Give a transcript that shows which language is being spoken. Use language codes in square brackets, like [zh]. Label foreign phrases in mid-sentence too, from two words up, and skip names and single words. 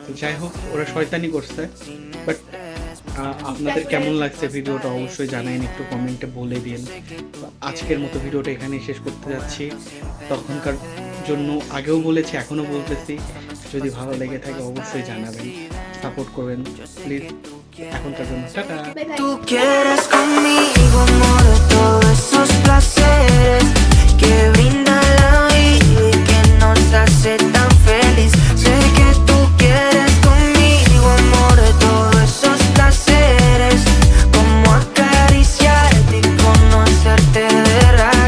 [bn] যাই হোক, ওরা শয়তানি করছে, বাট আপনাদের কেমন লাগছে ভিডিওটা অবশ্যই জানাইন, একটু কমেন্টে বলে দিন। আজকের মতো ভিডিওটা এখানেই শেষ করতে যাচ্ছি। তখনকার জন্য আগেও বলেছি, এখনও বলতেছি, যদি ভালো লেগে থাকে অবশ্যই জানাবেন, সাপোর্ট করবেন প্লিজ। এখনকার জন্য টাটা। [es] Tú quieres conmigo, amor, todos esos placeres que brinda la vida y que nos hace tan feliz. Sé que tú quieres conmigo, amor, todos esos placeres, como acariciarte y conocerte de raíz.